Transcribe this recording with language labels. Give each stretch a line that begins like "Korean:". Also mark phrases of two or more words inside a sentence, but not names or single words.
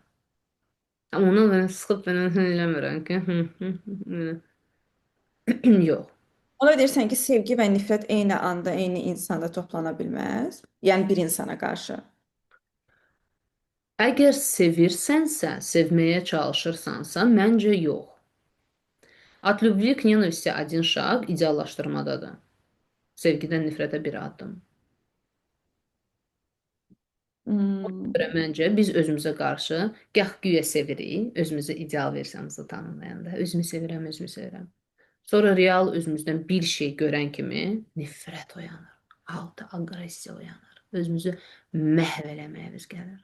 Azerbaijani: Amma onu mən sıxıb mən eləmirəm ki, yox. Ona deyirsən ki, sevgi və nifrət eyni anda, eyni insanda toplana bilməz. Yəni bir insana qarşı. Əgər sevirsənsə, sevməyə çalışırsansa, məncə yox.
Russian: От любви к ненависти один шаг ideallaşdırmadadır.
Azerbaijani: Sevgidən nifrətə bir addım. Hmm. görə məncə biz özümüzə qarşı gah güya sevirik, özümüzə ideal versiyamızı tanımlayanda, özümü sevirəm, özümü sevirəm. Sonra real özümüzdən bir şey görən kimi nifrət oyanır, alta aqressiya oyanır, özümüzü məhv eləməyimiz gəlir.